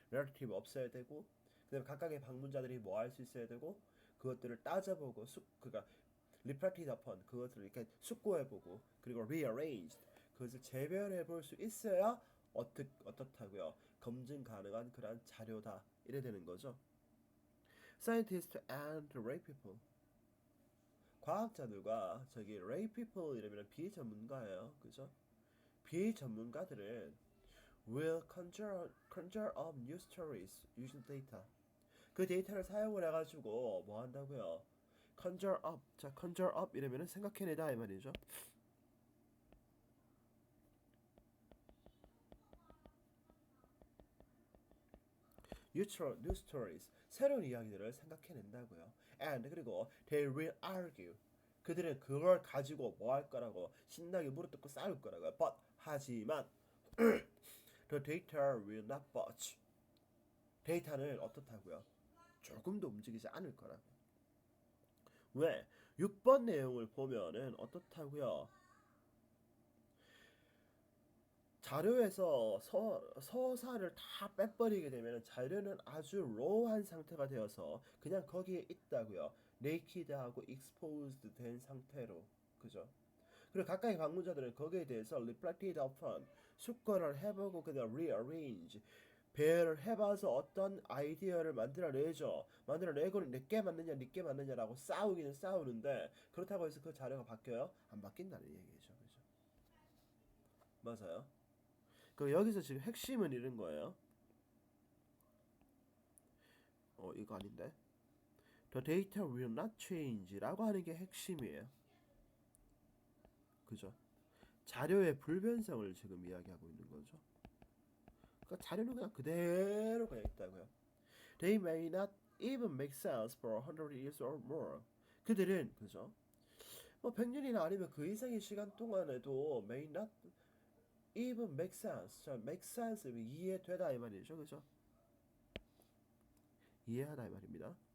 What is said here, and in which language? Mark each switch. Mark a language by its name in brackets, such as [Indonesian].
[Korean] relative 없어야 되고 그다음에 각각의 방문자들이 뭐 할 수 있어야 되고 그것들을 따져보고 그러니까 [English] reflected upon [Korean] 그것들을 이렇게 숙고해보고 그리고 [English] rearranged [Korean] 그것을 재별해 볼 수 있어야 어떻다고요? 검증 가능한 그러한 자료다 이래 되는 거죠. [English] Scientists and lay people [Korean] 과학자들과 저기 [English] lay people [Korean] 이러면 비전문가예요. 그죠? 비전문가들은 [English] will conjure up new stories using data. [Korean] 그 데이터를 사용을 해가지고 뭐 한다고요? [English] conjure up. [Korean] 자, [English] conjure up [Korean] 이러면은 생각해내다 이 말이죠. [English] new stories. [Korean] 새로운 이야기들을 생각해낸다고요. [English] And [Korean] 그리고 [English] they will argue. [Korean] 그들은 그걸 가지고 뭐 할 거라고 신나게 무릎 꿇고 싸울 거라고요. [English] But [Korean] 하지만 [English] the data will not budge. [Korean] 데이터는 어떻다고요? 조금도 움직이지 않을 거라고. 왜? 6번 내용을 보면은 어떻다고요? 자료에서 서사를 다 빼버리게 되면 자료는 아주 로우한 상태가 되어서 그냥 거기에 있다고요. naked하고 exposed 된 상태로. 그죠? 그리고 가까이 방문자들은 거기에 대해서 [English] reflected upon [Korean] 숙고를 해보고 그다음 rearrange 배열을 해봐서 어떤 아이디어를 만들어내죠. 만들어내고 내게 맞느냐 니게 맞느냐라고 싸우기는 싸우는데 그렇다고 해서 그 자료가 바뀌어요? 안 바뀐다는 얘기죠. 그죠? 맞아요. 그 여기서 지금 핵심은 이런 거예요. 이거 아닌데. [English] The data will not change라고 [Korean] 하는 게 핵심이에요. 그죠? 자료의 불변성을 지금 이야기하고 있는 거죠. 그러니까 자료는 그냥 그대로 그냥 있다고요. [English] They may not even make sense for 100 years or more. [Korean] 그들은 그죠? 뭐 100년이나 아니면 그 이상의 시간 동안에도 [English] may not even make sense. [Korean] 자, [English] make sense [Korean] 이해되다 이 말이죠. 그죠? 이해하다 이 말입니다.